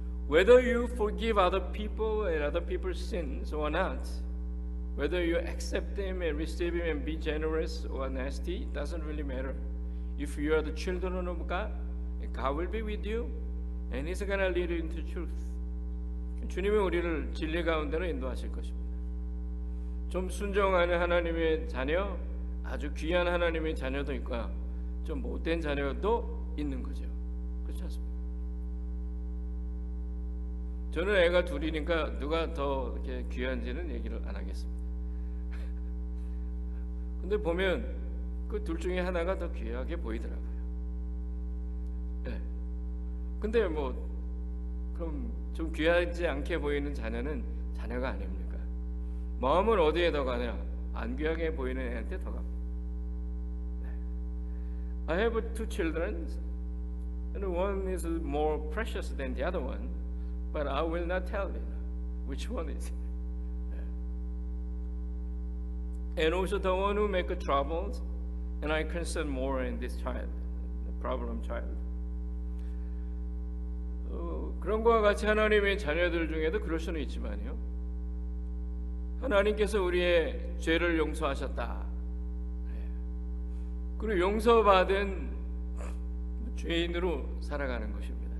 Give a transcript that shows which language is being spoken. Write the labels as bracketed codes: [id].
[en] Whether you forgive other people and other people's sins or not, whether you accept them and receive them and be generous or nasty, it doesn't really matter. If you are the children of God, God will be with you and He's gonna lead you into truth. [ko] 주님은 우리를 진리 가운데로 인도하실 것입니다. 좀 순종하는 하나님의 자녀, 아주 귀한 하나님의 자녀도 있고 좀 못된 자녀도 있는 거죠. 그렇지 않습니까? 저는 애가 둘이니까 누가 더 이렇게 귀한지는 얘기를 안 하겠습니다. 근데 보면 그 둘 중에 하나가 더 귀하게 보이더라고요. 네. 근데 뭐 그럼 좀 귀하지 않게 보이는 자녀는 자녀가 아닙니까? 마음은 어디에 더 가냐? 안 귀하게 보이는 애한테 더 갑니다. [en] I have two children, and one is more precious than the other one, but I will not tell you which one is. And also the one who make troubles, and I concern more in this child, the problem child. [ko] 그런 것과 같이 하나님의 자녀들 중에도 그럴 수는 있지만요. 하나님께서 우리의 죄를 용서하셨다. 그리고 용서받은 죄인으로 살아가는 것입니다.